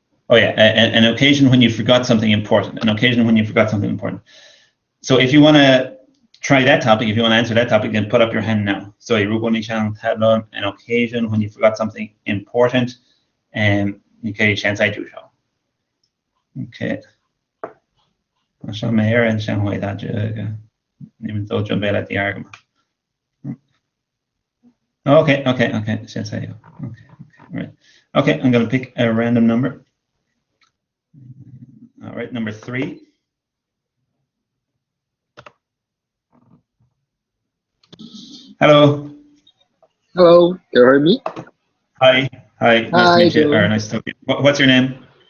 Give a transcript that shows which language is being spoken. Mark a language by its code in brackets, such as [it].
[en] Oh yeah, an occasion when you forgot something important. An occasion when you forgot something important. So if you want to try that topic, if you want to answer that topic, then put up your hand now. [zh] So 如果你想讨论 [en] an occasion when you forgot something important, [zh] 你可以现在举手。 OK， 好像没有人想回答这个，你们都准备了第二个吗？OK， 现在有。 [en] Right. Okay, I'm going to pick a random number. All right, number 3. Hello. Hello, can you hear me? Hi. Nice to meet you. Or nice to talk to you. What's your name?